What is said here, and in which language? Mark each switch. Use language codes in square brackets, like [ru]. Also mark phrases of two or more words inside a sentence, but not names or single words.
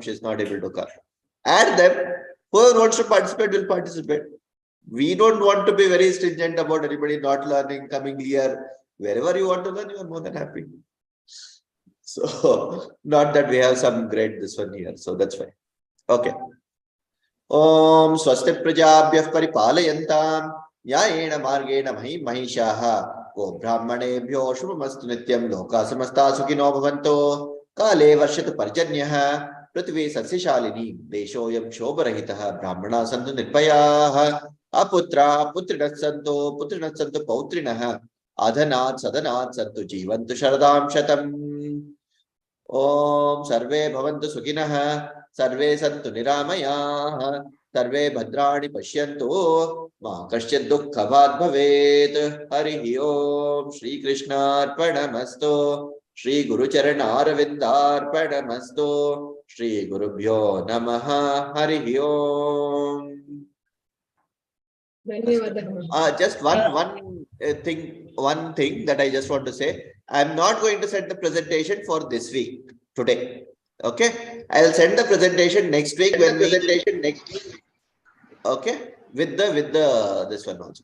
[en] She's not able to come. Add them. Whoever wants to participate will participate. We don't want to be very stringent about anybody not learning, coming here. Wherever you want to learn, you are more than happy. So, not that we have some great this one here. So that's fine. Okay. [sa] ॐ स्वस्ति प्रजाभ्यः परिपालयन्तां न्यायेन मार्गेण महीशाः ॐ ब्राह्मणेभ्यः शुभमस्तु नित्यं लोकाः समस्ताः सुखिनो भवन्तु काले वर्षतु पर्जन्यः पृथिवी सस्यशालिनी देशोऽयं क्षोभरहितः ब्राह्मणाः सन्तु निर्भयाः अपुत्राः पुत्रिणः सन्तु पौत्रिणः अधनाः सधनाः सन्तु जीवन्तु शरदां शतम् ॐ सर्वे भवन्तु सुखिनः सर्वे सन्तु निरामयाः सर्वे भद्राणि पश्यन्तु मा कश्चित् दुःखभाक् भवेत् हरिः ॐ श्री कृष्ण अर्पणमस्तु श्री गुरु चरण अरविन्द अर्पणमस्तु श्री गुरुभ्यो नमः हरिः ॐ. [en] Just one thing that I just want to say. I am not going to send the presentation for this week today. Okay, I will send the presentation next week okay, with the this one also.